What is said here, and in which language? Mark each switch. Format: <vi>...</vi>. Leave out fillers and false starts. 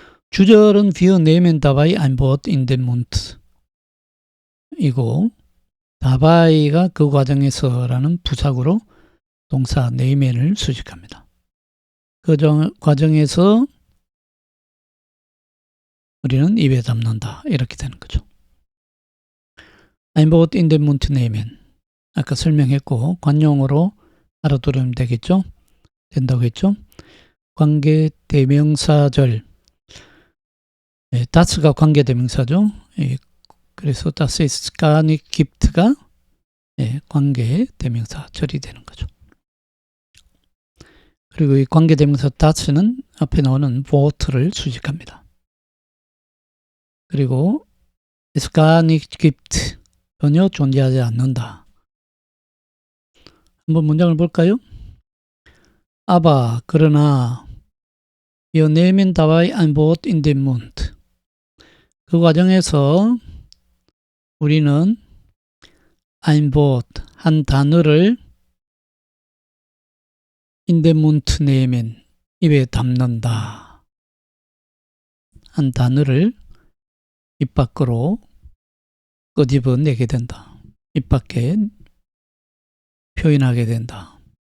<ko>주절은</ko> <de>wir nehmen dabei ein Wort in den Mund</de> <ko>이고 다바이가 그 과정에서라는 부사구로 동사 nehmen을 수식합니다. 그 과정에서 우리는 입에 담는다 이렇게 되는 거죠.</ko> <de>ein Wort in den Mund nehmen</de> <ko>아까 설명했고 관용어로 알아두면 되겠죠. 된다고 했죠. 관계 대명사절 다스가 관계 대명사죠. 그래서</ko> <de>das ist gar nicht gibt</de> <ko>가 관계 대명사 절이 되는 거죠. 그리고 이 관계 대명사 das는 앞에 나오는 Wort를 수식합니다. 그리고</ko> <de>es gar nicht gibt</de> <ko>전혀 존재하지 않는다. 한번 문장을 볼까요?</ko> <de>aber</de> <ko>그러나</ko> <de>wir nehmen dabei ein Wort in den Mund</de> <ko>그 과정에서 우리는</ko> <de>ein Wort</de> <ko>한 단어를 인데문트 네멘 입에 담는다 한 단어를 입 밖으로 끄집어내게 된다. 입 밖에 표현하게 된다.</ko>